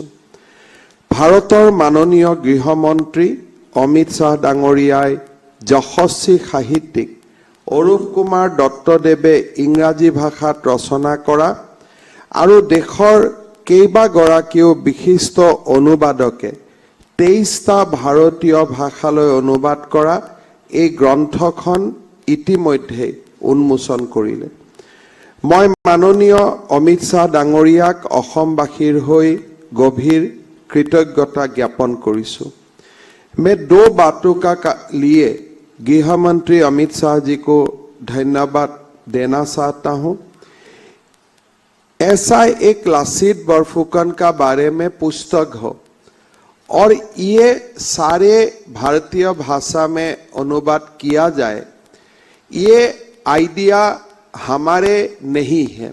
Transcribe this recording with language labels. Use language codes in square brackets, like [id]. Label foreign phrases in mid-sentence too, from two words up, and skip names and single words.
[as] ভাৰতৰ মাননীয় গৃহমন্ত্ৰী অমিত শ্বাহ ডাঙৰীয়াই যশস্বী সাহিত্যিক অৰূপ কুমাৰ দত্তদেৱে ইংৰাজী ভাষাত ৰচনা কৰা আৰু দেশৰ কেইবাগৰাকীও বিশিষ্ট অনুবাদকে 23টা ভাৰতীয় ভাষালৈ অনুবাদ কৰা এই গ্ৰন্থখন ইতিমধ্যে উন্মোচন কৰিলে। মই মাননীয় অমিত শ্বাহ ডাঙৰীয়াক অসমবাসীৰ হৈ গভীৰ কৃতজ্ঞতা জ্ঞাপন करिছোঁ। [hi] मैं 2 बातों का लिए गृह मंत्री अमित शाह जी को धन्यवाद देना चाहता हूं। ऐसा एक लासित बरफुकन का बारे में पुस्तक हो और ये सारे भारतीय भाषा में अनुवाद किया जाए, ये आइडिया हमारे नहीं है।